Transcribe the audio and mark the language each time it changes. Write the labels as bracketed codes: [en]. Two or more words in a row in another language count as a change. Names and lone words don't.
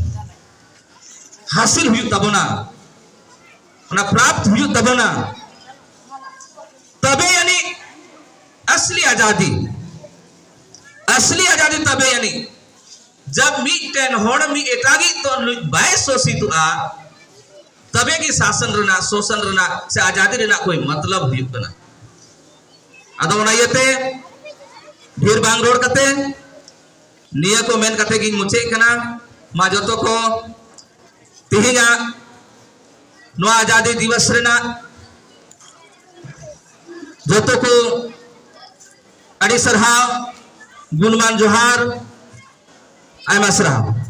[hoc] हासिल हुई तबना ओना प्राप्त हुई तबना तबे यानी असली आजादी तबे यानी जब मिटन होड़ मी एटागी तो बाय सोसी तो आ तबे की शासन रना शोषण रना से आजादी रना [hi] कोई मतलब [hoc] हुई बना अदो ओना यते भीड़ बांग रोड कते निया को मेन कते की मुचे कना मा जतो को तिहिंगा नवा [hi] आजादी दिवस [hoc] रेना जतो को अड़ी सरहाव गुणमान जोहार आयमा सरहाव।